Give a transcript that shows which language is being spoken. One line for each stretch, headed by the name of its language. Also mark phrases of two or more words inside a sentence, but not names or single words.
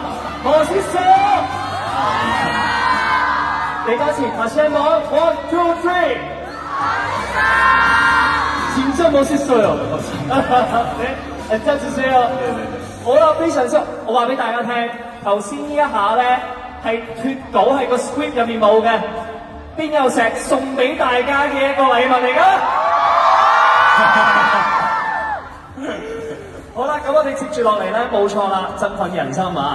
Cantonese: 我是誰？你多次大聲講 ，
English: one two three。
Korean: 진짜 멋있어요。
Cantonese: 你真係衰啊！好啦，非常之，我話俾大家聽，頭先呢一下咧係脱稿係個 script 入面冇嘅，邊有石送俾大家嘅一個禮物嚟㗎？好啦，咁我哋接住落嚟咧，冇錯啦，振奮人心啊！